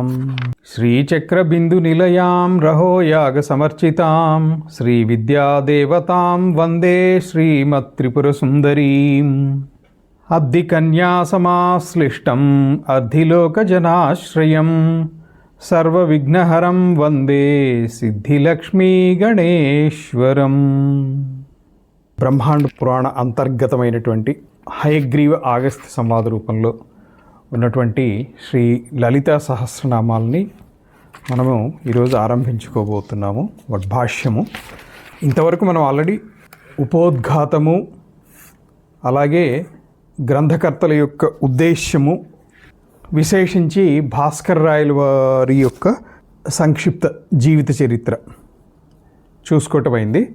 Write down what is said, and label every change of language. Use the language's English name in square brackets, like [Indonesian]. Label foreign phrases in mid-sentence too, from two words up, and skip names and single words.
[Sanskrit] श्रीचक्रबिन्दुनिलयां रहोयागसमर्चितां श्रीविद्यादेवतां वन्दे श्रीमत्त्रिपुरसुन्दरीम्। अब्धिकन्यासमाश्लिष्टम् अर्धिलोकजनाश्रयं सर्वविघ्नहरं वन्दे सिद्धिलक्ष्मीगणेश्वरं। [Telugu] బ్రహ్మాండ పురాణ అంతర్గతమైనటువంటి హయగ్రీవ ఆగస్త్య సంవాద రూపంలో ఉన్నటువంటి శ్రీ లలితా సహస్రనామాలని మనము ఈరోజు ఆరంభించుకోబోతున్నాము. వడ్భాష్యము ఇంతవరకు మనం ఆల్రెడీ ఉపోద్ఘాతము, అలాగే గ్రంథకర్తల యొక్క ఉద్దేశ్యము, విశేషించి భాస్కర్ రాయల వారి యొక్క సంక్షిప్త జీవిత చరిత్ర చూసుకోవటమైంది.